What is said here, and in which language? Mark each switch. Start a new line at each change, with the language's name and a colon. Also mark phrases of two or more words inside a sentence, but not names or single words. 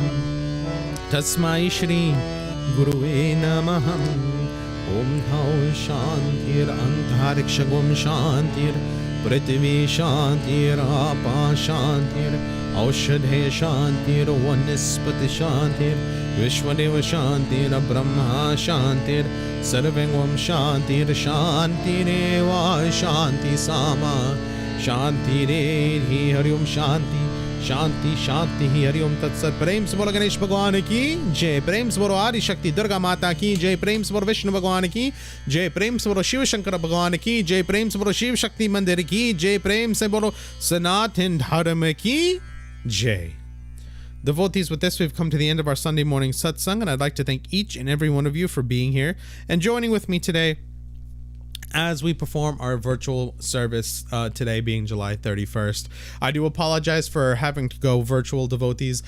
Sanskrit: तस्मै श्री गुरुवे नमः ॐ हौ शान्तिरन्तरिक्षगुं शान्तिर्पृथिवी शान्तिरापा शान्तिरौषधे शान्तिर्वनस्पति शान्तिर्विश्वदेव शान्तिर्ब्रह्मा शान्तिर्सर्वं शान्तिर्शान्तिरेव शान्ति सामा शान्तिरेधि हरि ओं शान्ति शांति शांति ही हरि ओम तत्सत।
Hindi: प्रेम से बोलो गणेश भगवान की जय, प्रेम से बोलो आदि शक्ति दुर्गा माता की जय, प्रेम से बोलो विष्णु भगवान की जय, प्रेम से बोलो शिव शंकर भगवान की जय, प्रेम से बोलो शिव शक्ति मंदिर की जय, प्रेम से बोलो सनातन धर्म की जय।
English: Devotees, with this, we've come to the end of our Sunday morning satsang, and I'd like to thank each and every one of you for being here and joining with me today as we perform our virtual service today being July 31st. I do apologize for having to go virtual, devotees.